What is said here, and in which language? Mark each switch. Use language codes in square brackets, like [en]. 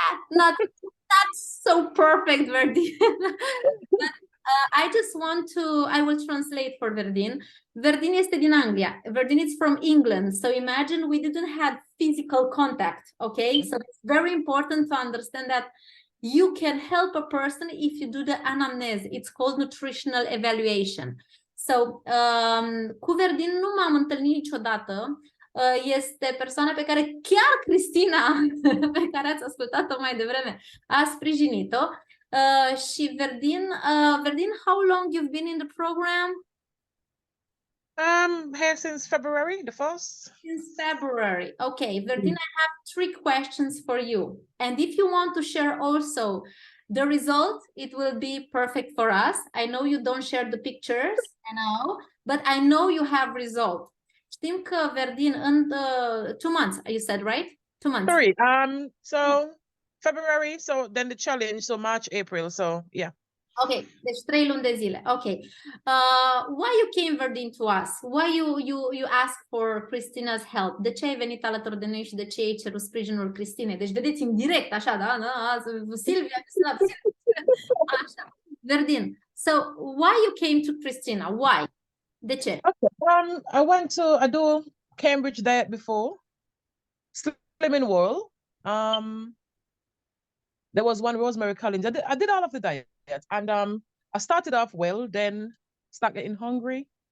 [en] Not so perfect, Verdin. But, I just want to, I will translate for Verdin. [ro] Verdin este din Anglia. [en] Verdin is from England. So imagine we didn't have physical contact, okay? So it's very important to understand that you can help a person if you do the anamnese. It's called nutritional evaluation. [ro] So, cu Verdin nu m-am întâlnit niciodată. Este persoana pe care chiar Cristina, pe care ați ascultat-o mai devreme, a sprijinit-o. [en] Și Verdin, how long you've been in the program? Here since February, the 1st. Since February. Okay, Verdin, I have 3 questions for you. And if you want to share also the result, it will be perfect for us. I know you don't share the pictures, I know, but I know you have result. [ro] Știm că Verdin în [en] 2 months, you said, right? 2 months. 3. So February, so then the challenge, so March, April, so yeah. [ro] Ok, deci 3 luni de zile. Ok. [en] Why you came, Verdin, to us? Why you asked for Christina's help? [ro] De ce ai venit alături de noi și de ce ai cerut sprijinul Cristinei? Deci vedeți în direct, așa, da? Silvia, așa. [en] Verdin, so why you came to Christina? Why? [ro] De ce? [en] Okay. I do Cambridge diet before, Slimming World. There was one Rosemary Collins. I did all of the diet, and I started off well, then start getting hungry.